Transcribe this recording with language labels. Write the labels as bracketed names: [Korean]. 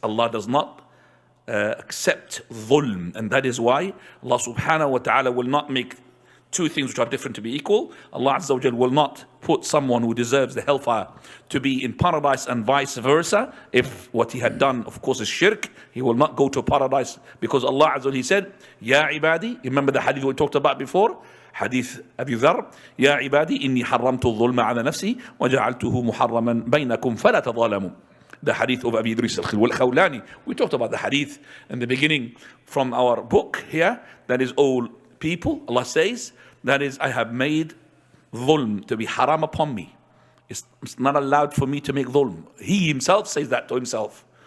[English] Allah does not accept dhulm, and that is why Allah subhanahu wa ta'ala will not make two things which are different to be equal. Allah Azza wa Jal will not put someone who deserves the hellfire to be in paradise and vice versa. If what he had done, of course, is shirk, he will not go to paradise, because Allah Azza wa Jal, He said, Ya ibadi, remember the hadith we talked about before? [Arabic] حديث أبي ذر يا عبادي إني حرمت الظلم على نفسي وجعلته محرما بينكم فلا تظالموا. [English] The hadith of Abi Idris al-Khawlani. We talked about the hadith in the beginning from our book here. That is, all people, Allah says, that is, I have made dhulm to be haram upon me. It's not allowed for me to make dhulm. He himself says that to himself.